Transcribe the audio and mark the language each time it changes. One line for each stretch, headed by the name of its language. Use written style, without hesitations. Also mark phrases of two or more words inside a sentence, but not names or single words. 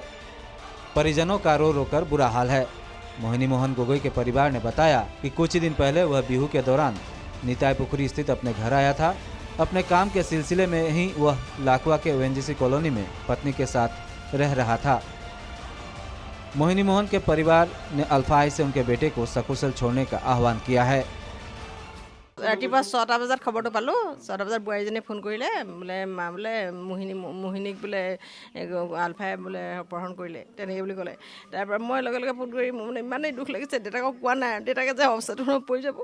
Hindi: परिजनों का रो रो कर बुरा हाल है। मोहिनी मोहन गोगोई के परिवार ने बताया कि कुछ ही दिन पहले वह बिहू के दौरान निताई पुखरी स्थित अपने घर आया था। अपने काम के सिलसिले में ही वह लाकुआ के ओएनजीसी कॉलोनी में पत्नी के साथ रह रहा था। मोहिनी मोहन के परिवार ने अल्फाई से उनके बेटे को सकुशल छोड़ने का आह्वान किया है।
Assamese: ৰাতিপুৱা 6টা বজাত খবৰটো পালোঁ। 6টা বজাত বোৱাৰীজনীয়ে ফোন কৰিলে, বোলে মা বোলে মোহিনীক বোলে আলফাই বোলে অপহৰণ কৰিলে, তেনেকৈ বুলি ক'লে। তাৰপৰা মই লগে লগে ফোন কৰি মানে ইমানেই দুখ লাগিছে, দেউতাকক কোৱা নাই, দেউতাকে যে অৱস্থাটো পৰি যাব।